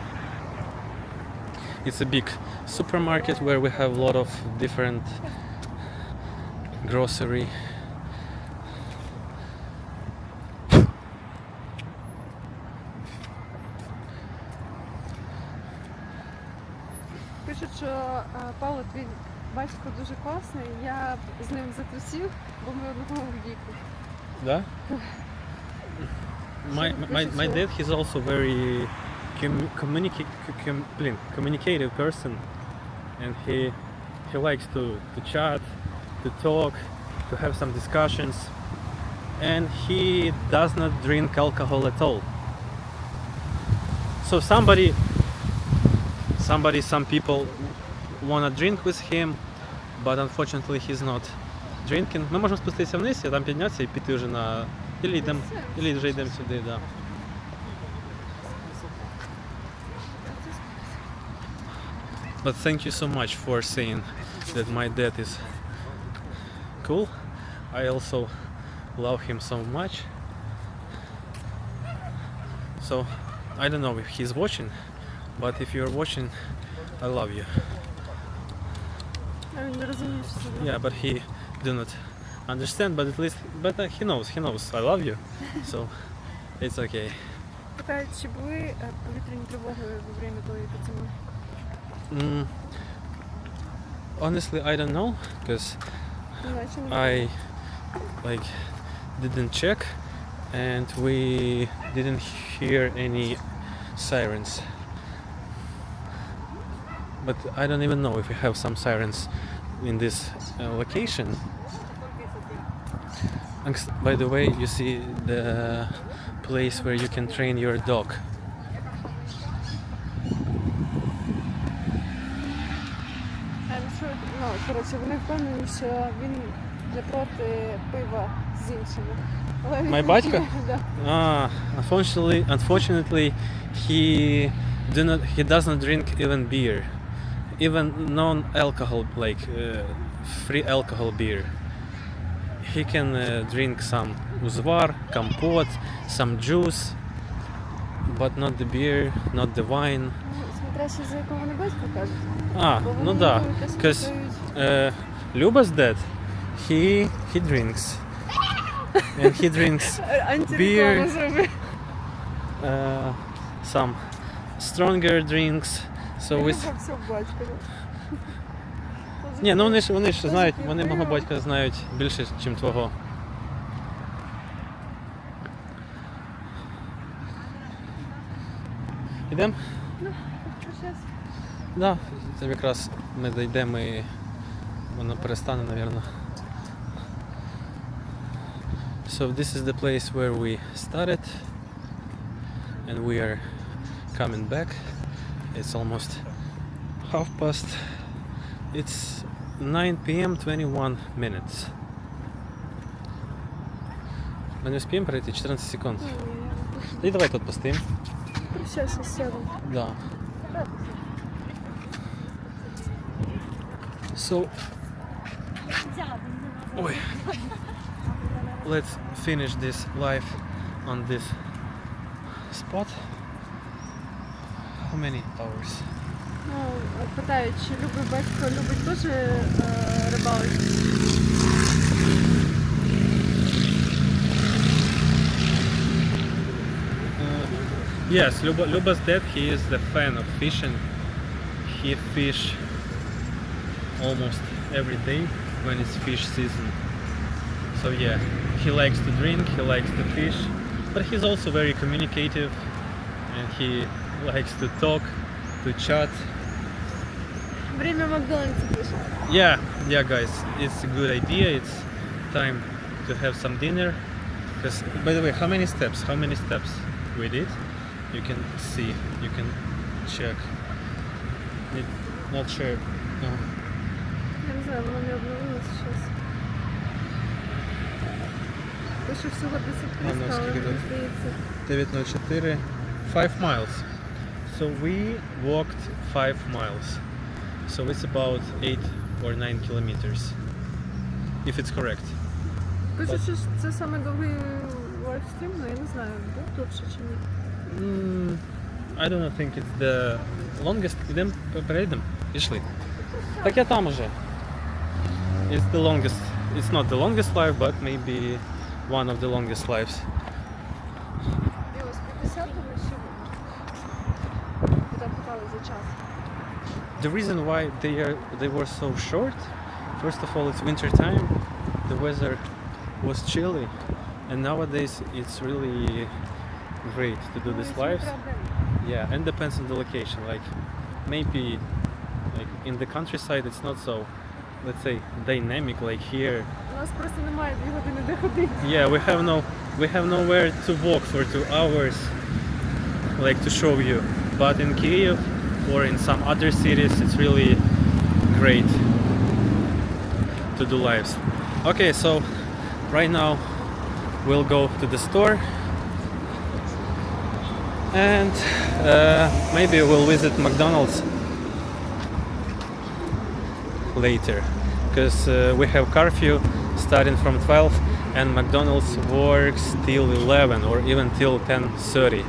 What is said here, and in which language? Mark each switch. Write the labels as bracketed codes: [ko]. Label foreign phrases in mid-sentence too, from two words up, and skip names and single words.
[en] It's a big supermarket where we have a lot of different grocery. [uk] Пишуть, що Павло, твій батько дуже класний, я б з ним затрусів, бо ми одного віку. Да? [en] My dad, he's also very communicative person, and he likes to chat, to talk, to have some discussions, and he does not drink alcohol at all. So some people wanna drink with him, but unfortunately he's not drinking. [uk] Ми можемо спуститися вниз, і там піднятися і піти вже на... Ілі вже йдемо сюди, да. [en] But thank you so much for saying that my dad is cool. I also love him so much. So I don't know if he's watching, but if you're watching, I love you. [uk] А він не розуміє, що це. [en] Yeah, but he do not understand, but at least, he knows I love you, so it's okay. [uk] Питають, чи були повітряні тривоги [ru] во время [uk] тої пацани? [en] Honestly, I don't know, because I didn't check, and we didn't hear any sirens. But I don't even know if we have some sirens in this location. And by the way, you see the place where you can train your dog. [uk] Коротше, вони впевнені, що він не проти пива з іншими. Але [en] My батько? [uk] Да. [en] Unfortunately, he does not drink even beer, even non-alcohol, like free alcohol beer. He can drink some [uk] uзвар, компот, [en] some juice, but not the beer, not the wine. [uk] Смотря ще за якого вони батька кажуть. Ну да, [en] because Luba's dad, he drinks, and he drinks beer, some stronger drinks. So we... [uk] Все батько. Ні, ну вони ж знають, вони мого батька знають більше, ніж твого. Ідемо? Да, це якраз ми дійдемо і воно перестане, мабуть. [en] So this is the place where we started, and we are coming back. It's almost 1:30. It's 9 p.m. 21 minutes. [uk] Ми не встигнемо пройти 14 секунд. І давай тут постоїмо. Зараз я сяду. Да. [en] So, let's finish this live on this spot. How many hours? [uk] Ну, питають, чи любить батько, любить теж рибалити? [en] Yes, Luba's dad, he is the fan of fishing. He fish almost every day when it's fish season. So yeah, he likes to drink, he likes to fish, but he's also very communicative, and he likes to talk, to chat. [uk] Время Макдональдса пише. [en] Yeah, guys, it's a good idea. It's time to have some dinner. Because, by the way, how many steps we did? You can see, you can check. Not sure. No. [uk] Я не знаю, воно не обновилося зараз. Пише всього 10 Воно але скільки мені тут? здається. [en] 904, 5 miles. So we walked 5 miles. So it's about 8 or 9 kilometers. If it's correct. [uk] Кажуть, що це саме довгий лайвстрім, але я не знаю, де тут ще чи ні. [en] I don't think it's the longest. [uk] Ідем, перейдем. Пішли. Так я там уже. [en] It's the longest. It's not the longest live, but maybe one of the longest lives. [uk] І ось 50 ми ще куди питали за час. [en] The reason why they were so short, first of all, it's winter time. The weather was chilly, and nowadays it's really great to do these lives. Yeah, and depends on the location. Like maybe like in the countryside, it's not so, let's say, dynamic like here. [uk] У нас просто немає 2 години де ходити. [en] Yeah, we have nowhere to walk for 2 hours, like to show you. But in Kyiv or in some other cities, it's really great to do lives. Okay, so right now we'll go to the store and maybe we'll visit McDonald's later, because we have curfew starting from 12 and McDonald's works till 11 or even till 10:30.